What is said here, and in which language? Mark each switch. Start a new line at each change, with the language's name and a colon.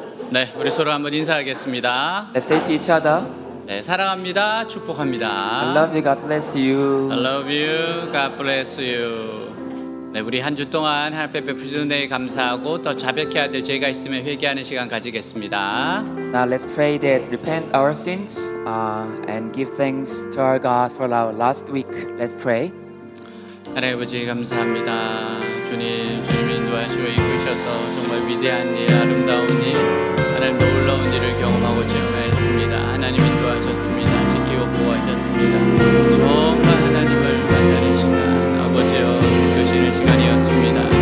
Korean: 네, 우리 서로 한번 인사하겠습니다.
English: Let's say to each other,
Korean: 네, 사랑합니다. 축복합니다.
English: I love you, God bless you. I love you. God bless you.
Korean: 네, 우리 한 주 동안 하나님 앞에 베푸신 은혜에 감사하고 더 자백해야 될 죄가 있으면 회개하는 시간 가지겠습니다.
English: Now let's pray that repent our sins and give thanks to our God for our last week. Let's pray.
Korean: 하나님 아버지 감사합니다. 주님이 인도하시고 이끄셔서 정말 위대한 일, 아름다운 일, 하나님 놀라운 일을 경험하고 체험하였습니다. 하나님 인도하셨습니다. 지키고 보호하셨습니다. 정말 하나님을 만나는 시간, 아버지여 교신의 시간이었습니다.